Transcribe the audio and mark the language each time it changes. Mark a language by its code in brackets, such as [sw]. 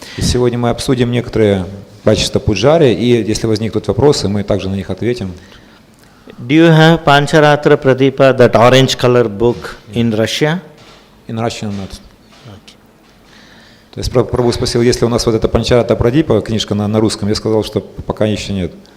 [ru] И сегодня мы обсудим некоторые качества пуджари, и если возникнут вопросы, мы также на них ответим. [en] Do you have Pancharatra Pradipa, that orange color book in Russia? In Russian not. [ru] То есть Прабху спросил, есть ли у нас вот эта Панчарата Прадипа, книжка на русском, я сказал, что пока еще нет.